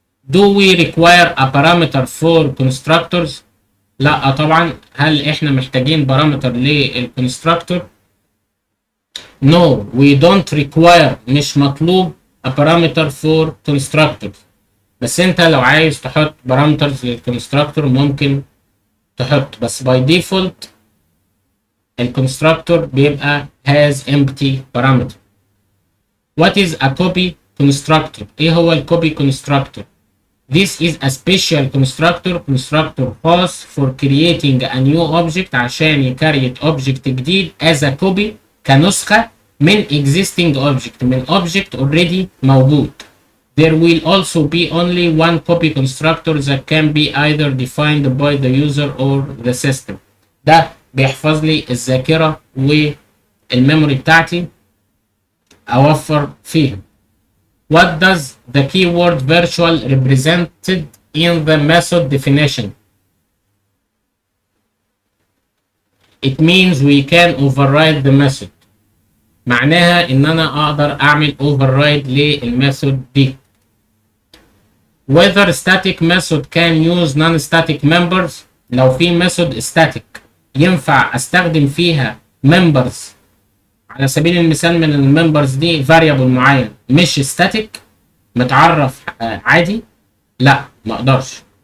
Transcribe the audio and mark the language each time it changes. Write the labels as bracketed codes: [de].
[en] Do we require a parameter for constructors؟ [ar] لا طبعا. هل احنا محتاجين بارامتر للconstructor؟ [en] No, we don't require [ar] مش مطلوب [en] a parameter for constructors. [ar] بس انت لو عايز تحط parameters للconstructor ممكن تحط بس by default الconstructor بيبقى [en] has empty parameter. What is a copy constructor؟ [ar] ايه هو الكوبي constructor؟ [en] This is a special constructor [ar] خاص [en] for creating a new object [ar] عشان يكريت object جديد [en] as a copy [ar] كنسخة من [en] existing object [ar] من object already موجود. [en] There will also be only one copy constructor that can be either defined by the user or the system. [ar] ده بيحفظ لي الذاكرة والميموري بتاعتي أوفر فيها. [en] What does the keyword virtual represented in the method definition? It means we can override the method. [ar] معناها إن أنا أقدر أعمل override للميثود دي. [en] Whether static method can use non-static members. [ar] لو في method static ينفع أستخدم فيها members على سبيل المثال من الممبرز دي variable معين مش static متعرف عادي؟ لا ما اقدرش.